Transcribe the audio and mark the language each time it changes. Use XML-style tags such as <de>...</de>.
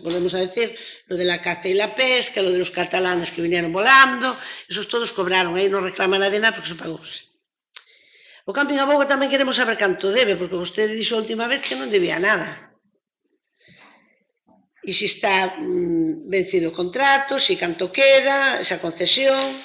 <es>Volvemos a decir, lo de la caza e la pesca, lo de los catalanes que vinieron volando, esos todos cobraron,</es> <gl>aí non reclama nadie nada porque se pagouse. O Camping Aboga tamén queremos saber canto debe, porque vostede dixo a última vez que non debía nada. E se está vencido o contrato, se canto queda, esa concesión.</gl>